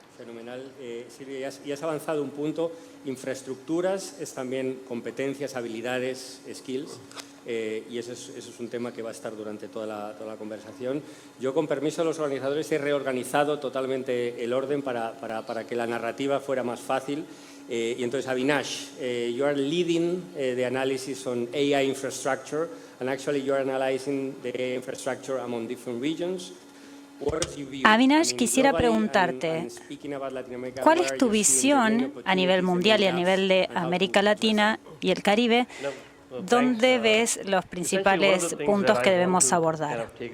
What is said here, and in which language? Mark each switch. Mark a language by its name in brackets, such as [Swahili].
[Spanish] Fenomenal. Silvia, ya has avanzado un punto. Infraestructuras es también competencias, habilidades, skills. Y eso es un tema que va a estar durante toda la conversación. Yo, con permiso de los organizadores, he reorganizado totalmente el orden para que la narrativa fuera más fácil. Y entonces, [English] Avinash, you are leading the analysis on AI infrastructure, and actually you are analyzing the infrastructure among different regions. [Spanish] Avinash, quisiera preguntarte, ¿cuál es tu visión a nivel mundial y a nivel de América Latina y el Caribe? ¿Dónde ves los principales puntos que debemos abordar?